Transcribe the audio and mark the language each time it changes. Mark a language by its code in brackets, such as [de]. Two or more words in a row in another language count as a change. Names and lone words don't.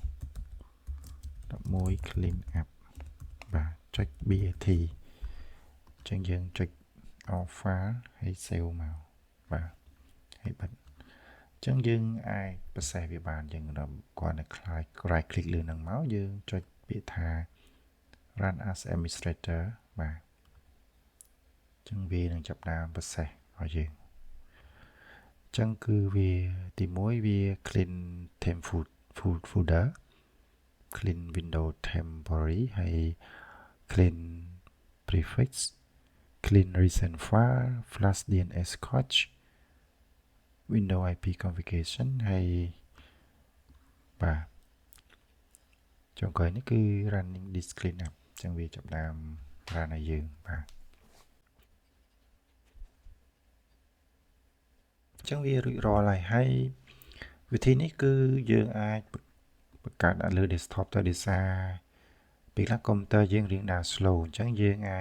[km] 11 [en] clean up [km] បាទចុច BAT អញ្ចឹងយើងចុច [en] off file [km] ហើយ save មកបាទហើយបិទអញ្ចឹងយើងអាច process វាបានយើងគ្រាន់តែ [en] right click [km] លើនឹងមកយើងចុចពាក្យថា run [en] as administrator [km] បាទអញ្ចឹងវានឹងចាប់ផ្ដើម process ឲ្យយើងអញ្ចឹង គឺវាទី1វា [en] clean temp folder clean window temporary [km] ហើយ [en] clean prefix clean recent file flash DNS cache window IP configuration [km] ហើយបាទចុងក្រោយនេះគឺ [en] running this clean up [km] អញ្ចឹងវាចាប់ដើម run ឲ្យយើងបាទ អញ្ចឹងវារួចរាល់ហើយវិធីនេះគឺយើងអាចបង្កើតលើ desktop ទៅដោយសារពេលខ្លះកុំព្យូទ័រយើងរៀងដើរ slow អញ្ចឹងយើងអាច